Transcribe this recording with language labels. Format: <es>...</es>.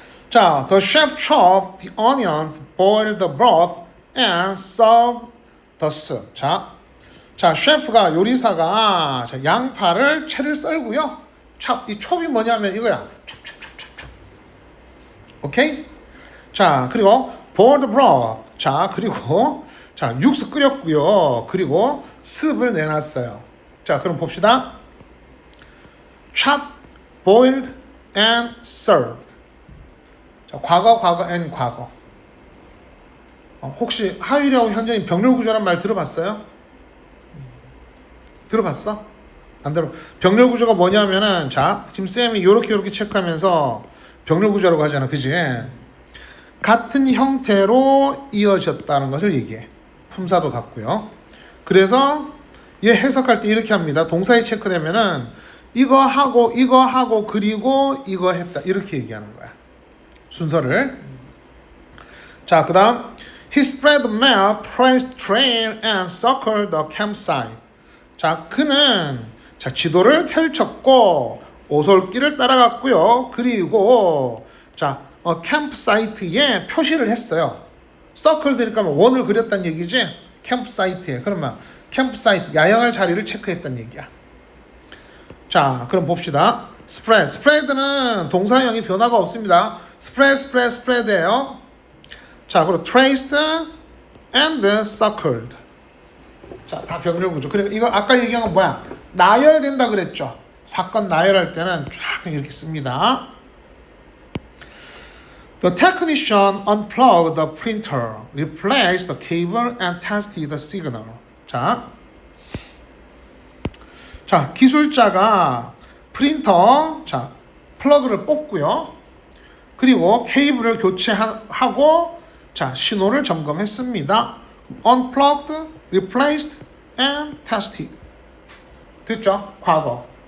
<en>자, the chef chopped the onions, boiled the broth, and served the soup.</en> <ko>자, 셰프가 요리사가 자, 양파를 채를 썰고요. 이 촉이 뭐냐면 이거야. 촉. 오케이? 자, 그리고</ko> <en>boil the broth.</en> <ko>자, 그리고 자, 육수 끓였고요. 그리고 습을 내놨어요. 자, 그럼 봅시다.</ko> <en>chopped, boiled, and served.</en> <ko>자, 과거, and 과거. 혹시 하율이하고 현정이 병렬 구조란 말 들어봤어요? 들어봤어? 안 들어. 병렬 구조가 뭐냐면은 자, 지금 쌤이 요렇게 체크하면서 병렬 구조라고 하잖아. 그지? 같은 형태로 이어졌다는 것을 얘기해. 품사도 같고요. 그래서 얘 해석할 때 이렇게 합니다. 동사에 체크되면은 이거 하고 그리고 이거 했다. 이렇게 얘기하는 거야. 순서를.</ko> <en>자, 그다음 He spread the map, traced trail, and circled the campsite.</en> <ko>자, 그는 자, 지도를 펼쳤고 오솔길을 따라갔고요. 그리고 자, 캠프사이트에 표시를 했어요. 서클 되니까 원을 그렸다는 얘기지. 캠프사이트에. 그러면 캠프사이트 야영할 자리를 체크했다는 얘기야. 자, 그럼 봅시다. spread는 동사형이 변화가 없습니다. spread예요. 자, 그리고</ko> <en>traced and circled.</en> <ko>자, 다 병렬 구조. 그러니까 이거 아까 얘기한 건 뭐야? 나열된다 그랬죠. 사건 나열할 때는 쫙 이렇게 씁니다.</ko> <en>The technician unplugged the printer, replaced the cable, and tested the signal.</en> <ko>자, 기술자가 프린터, 자, 플러그를 뽑고요. 그리고 케이블을 교체하고, 자, 신호를 점검했습니다.</ko> <en>Unplugged, replaced, and tested.</en> <ko>됐죠? 과거.</ko>